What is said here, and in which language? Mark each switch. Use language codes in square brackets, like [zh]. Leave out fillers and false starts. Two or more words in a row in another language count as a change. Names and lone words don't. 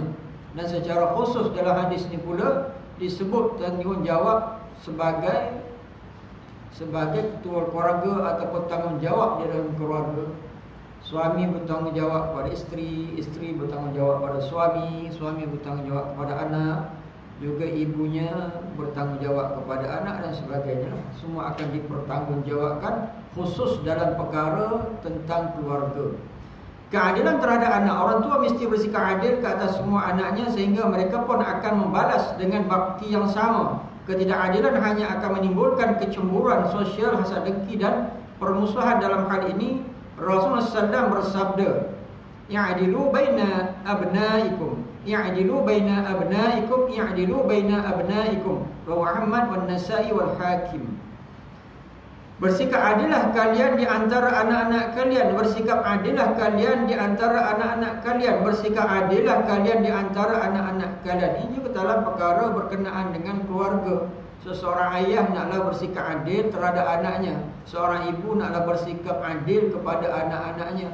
[ms] Dan secara khusus dalam hadis ini pula disebut tanggungjawab sebagai ketua keluarga ataupun tanggungjawab di dalam keluarga. Suami bertanggungjawab kepada isteri, isteri bertanggungjawab kepada suami, suami bertanggungjawab kepada anak, juga ibunya bertanggungjawab kepada anak dan sebagainya. Semua akan dipertanggungjawabkan, khusus dalam perkara tentang keluarga. Keadilan terhadap anak, orang tua mesti bersikap adil ke atas semua anaknya, sehingga mereka pun akan membalas dengan bakti yang sama. Ketidakadilan hanya akan menimbulkan kecemburuan sosial, hasad dengki dan permusuhan. Dalam hal ini Rasulullah SAW bersabda, [ar] "يعدلوا بين أبنائكم، يعدلوا بين أبنائكم، يعدلوا بين أبنائكم." رواه أحمد والنسائي والحاكم. [ms] Bersikap adillah kalian di antara anak-anak kalian, bersikap adillah kalian di antara anak-anak kalian, bersikap adillah kalian di antara anak-anak kalian. Ini juga dalam perkara berkenaan dengan keluarga. Seseorang ayah naklah bersikap adil terhadap anaknya, seorang ibu naklah bersikap adil kepada anak-anaknya.